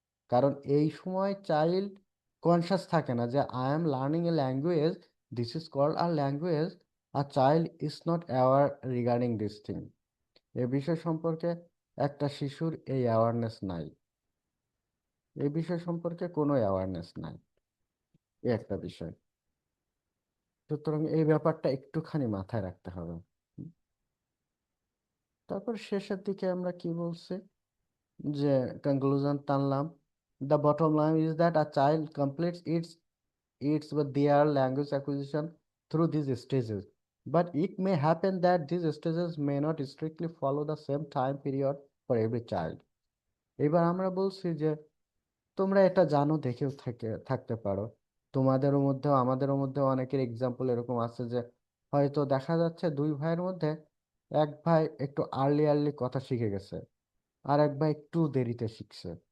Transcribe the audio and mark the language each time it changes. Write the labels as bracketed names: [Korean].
[Bangla] কারণ এই সময় চাইল্ড কনসাস থাকে না যে [English] I am learning a language, this is called আর language, আর child is not aware regarding this thing. [Bangla] এ বিষয় সম্পর্কে একটা শিশুর এই অ্যাওয়ারনেস নাই, এই বিষয় সম্পর্কে কোনো অ্যাওয়ারনেস নাই। এই একটা বিষয়। সুতরাং এই ব্যাপারটা একটুখানি মাথায় রাখতে হবে। হুম। তারপর শেষের দিকে আমরা কি বলছি, যে conclusion টানলাম, [English] The bottom line is that a child completes its with their language acquisition through these stages, but it may happen that these stages may not strictly follow the same time period for every child. [Bangla] এবার আমরা বলছি যে তোমরা এটা জানো দেখেও থাকতে পারো, তোমাদেরও মধ্যেও আমাদেরও মধ্যে অনেকের এক্সাম্পল এরকম আছে যে হয়তো দেখা যাচ্ছে দুই ভাইয়ের মধ্যে এক ভাই একটু আর্লি আর্লি কথা শিখে গেছে, আর এক ভাই একটু দেরিতে শিখছে।